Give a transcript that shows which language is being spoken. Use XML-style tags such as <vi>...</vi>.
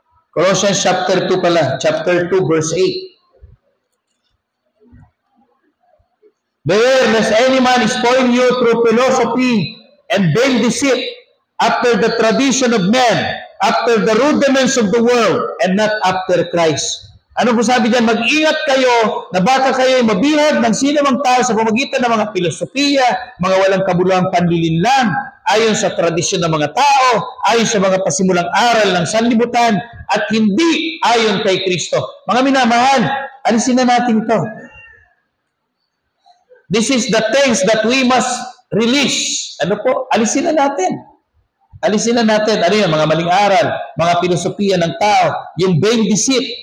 <en>Colossians chapter 2 pala. Chapter 2, verse 8. Beware lest any man spoil you through philosophy and vain deceit, after the tradition of men, after the rudiments of the world, and not after Christ.</en> <tl>Ano po sabi dyan? Mag-ingat kayo na baka kayo mabihag ng sinumang tao sa pamamagitan ng mga filosofiya, mga walang kabuluhang panlilinlang, ayon sa tradisyon ng mga tao, ayon sa mga pasimulang aral ng sanlibutan, at hindi ayon kay Kristo. Mga minamahal, alisin na natin ito.</tl> <en>This is the things that we must release.</en> <tl>Ano po? Alisin na natin. Alisin na natin. Ano yun? Mga maling aral, mga filosofiya ng tao, yung vain deceit.</tl>